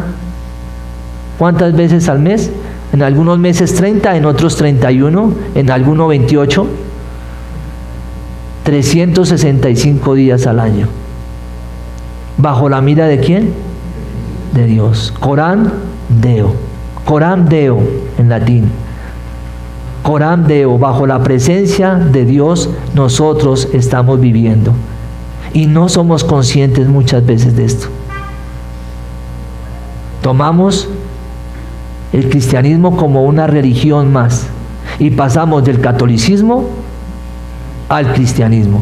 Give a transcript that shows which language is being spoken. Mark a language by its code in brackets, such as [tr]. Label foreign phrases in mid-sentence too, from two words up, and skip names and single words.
[es] ¿Cuántas veces al mes? En algunos meses 30, en otros 31, en algunos 28. 365 días al año. ¿Bajo la mira de quién? De Dios. [la] Coram Deo. Coram Deo [es] en latín. [la] Coram Deo, [es] bajo la presencia de Dios nosotros estamos viviendo. Y no somos conscientes muchas veces de esto. Tomamos el cristianismo como una religión más y pasamos del catolicismo al cristianismo.